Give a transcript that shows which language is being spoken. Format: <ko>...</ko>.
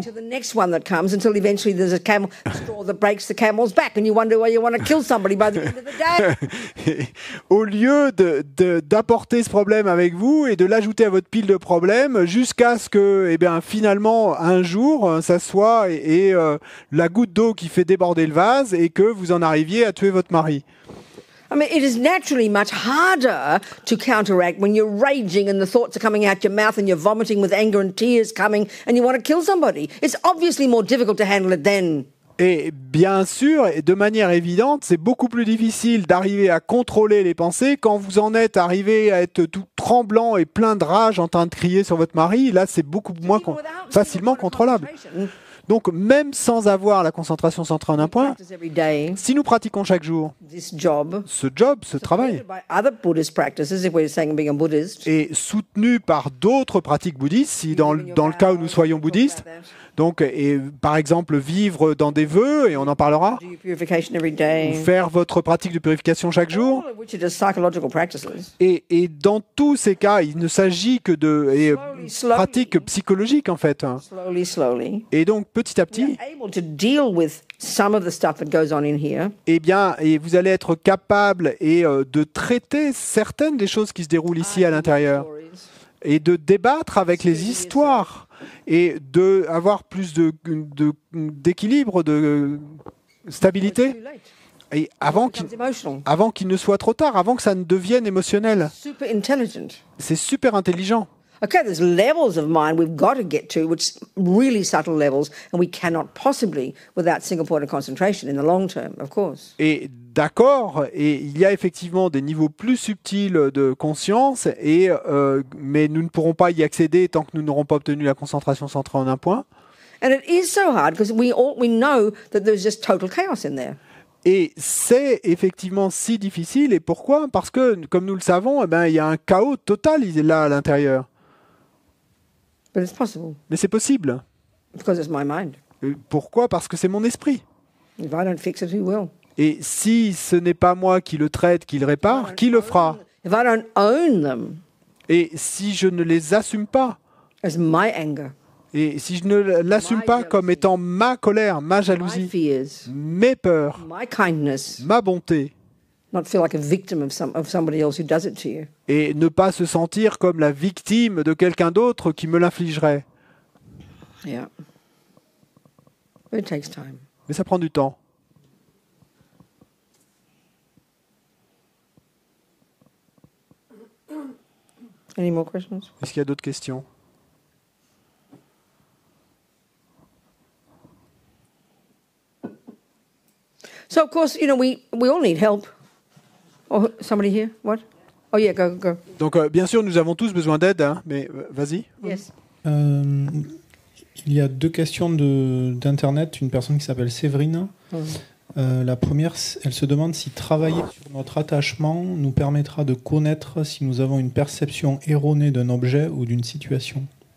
<en>to the next one that comes until eventually there's a straw that breaks the camel's back and you wonder why you want to kill somebody by the end of the day.</en> <fr>Au lieu d'apporter ce problème avec vous et de l'ajouter à votre pile de problèmes jusqu'à ce que, finalement, un jour, ça soit la goutte d'eau qui fait déborder le vase et que vous en arriviez à tuer votre mari.</fr> <en>I mean, it is naturally much harder to counteract when you're raging and the thoughts are coming out your mouth and you're vomiting with anger and tears coming and you want to kill somebody. It's obviously more difficult to handle it then.</en> <fr>Et bien sûr, et de manière évidente, c'est beaucoup plus difficile d'arriver à contrôler les pensées quand vous en êtes arrivé à être tout tremblant et plein de rage en train de crier sur votre mari. Là, c'est beaucoup moins facilement contrôlable. Donc, même sans avoir la concentration centrée en un point,</fr> <en>Practice every day.</en> <fr>si nous pratiquons chaque jour</fr> <en>This job,</en> <fr>ce travail,</fr> <en>by other Buddhist practices, if we're saying being a Buddhist,</en> <fr>est soutenu par d'autres pratiques bouddhistes, si dans le cas où nous soyons bouddhistes, donc, par exemple, vivre dans des vœux, et on en parlera,</fr> <en>do your purification every</en> <fr>ou</fr> <en>day,</en> <fr>faire votre pratique de purification chaque jour,</fr> <en>all of which are just psychological practices.</en> <fr>et dans tous ces cas, il ne s'agit que de</fr> <en>Slowly.</en> <fr>pratiques psychologiques, en fait.</fr> <en>Slowly.</en> <fr>Et donc, petit à</fr> <en>You're</en> <fr>petit,</fr> <en>able to deal with some of the stuff that goes on in here.</en> <fr>et vous allez être capable de traiter certaines des choses qui se déroulent ici à l'intérieur,</fr> <en>Stories.</en> <fr>et de débattre avec les histoires, et d'avoir plus d'équilibre, de stabilité,</fr> <en>Too late.</en> <fr>et</fr> <en>Becomes emotional.</en> <fr>avant qu'il ne soit trop tard, avant que ça ne devienne émotionnel.</fr> <en>Super intelligent.</en> <fr>C'est super intelligent.</fr> <en>Okay, there's levels of mind we've got to get to, which really subtle levels, and we cannot possibly without single point of concentration in the long term, of course.</en> <fr>Et d'accord, et il y a effectivement des niveaux plus subtils de conscience, mais nous ne pourrons pas y accéder tant que nous n'aurons pas obtenu la concentration centrée en un point.</fr> <en>And it is so hard because we know that there's just total chaos in there.</en> <fr>Et c'est effectivement si difficile. Et pourquoi? Parce que, comme nous le savons, il y a un chaos total là à l'intérieur.</fr> <en>But it's possible</en> <fr>Mais c'est possible.</fr> <en>because it's my mind.</en> <fr>Pourquoi? Parce que c'est mon esprit.</fr> <en>If I don't fix it, who will?</en> <fr>Et si ce n'est pas moi qui le traite, qui le répare, qui le fera?</fr> <en>If I don't own them</en> <fr>Et si je ne les assume pas,</fr> <en>as my anger,</en> <fr>et si je ne l'assume pas comme étant ma colère, ma</fr> <en>my</en> <fr>jalousie,</fr> <en>fears,</en> <fr>mes peurs,</fr> <en>my kindness,</en> <fr>ma bonté,</fr> <en>not feel like a victim of somebody else who does it to you.</en> <fr>et ne pas se sentir comme la victime de quelqu'un d'autre qui me l'infligerait.</fr> <en>Yeah. It takes time.</en> <fr>Mais ça prend du temps.</fr> <en>Any more questions?</en> <fr>Est-ce qu'il y a d'autres questions?</fr> <en>So, of course, we all need help. Oh, somebody here? What? Oh, yeah, go.</en> <fr>Donc, bien sûr, nous avons tous besoin d'aide, hein, mais vas-y.</fr> <en>Yes.</en> <fr>Il y a 2 questions d'Internet. Une personne qui s'appelle Séverine. La première, elle se demande si travailler sur notre attachement nous permettra de connaître si nous avons une perception erronée d'un objet ou d'une situation.</fr>